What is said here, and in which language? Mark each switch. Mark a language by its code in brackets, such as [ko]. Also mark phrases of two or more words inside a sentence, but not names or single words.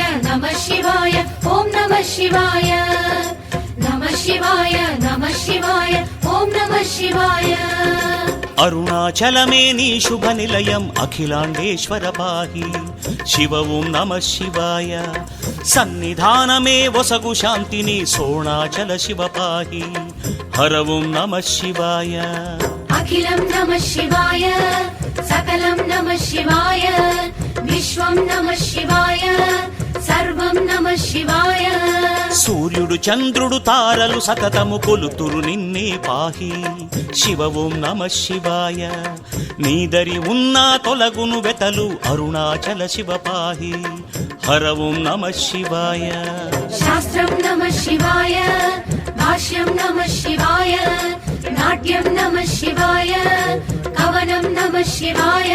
[sa] नमः शिवाय ॐ नमः शिवाय नमः शिवाय नमः शिवाय ॐ नमः शिवाय [te] అరుణాచలమే నీ శుభ నిలయం అఖిలాండేశ్వర పాహి శివ [sa] ఓం నమ శివాయ [te] సన్నిధానమే వసగు శాంతిని సోణాచల శివ పాహి హర [sa] ఓం నమ శివాయ अखिलं नमः शिवाय सकलं नमः शिवाय विश्वं नमः शिवाय सर्वं नमः शिवाय [te] సూర్యుడు చంద్రుడు తారలు సతతము కొలుతురు నిన్నే పాహి శివ [sa] ఓం నమ శివాయ [te] నీదరి ఉన్నా తొలగును వెతలు అరుణాచల శివ పాహి హర [sa] ఓం నమ శివాయ शास्त्रं नमः शिवाय भाष्यं नमः शिवाय नाट्यं नमः शिवाय कवनं नमः शिवाय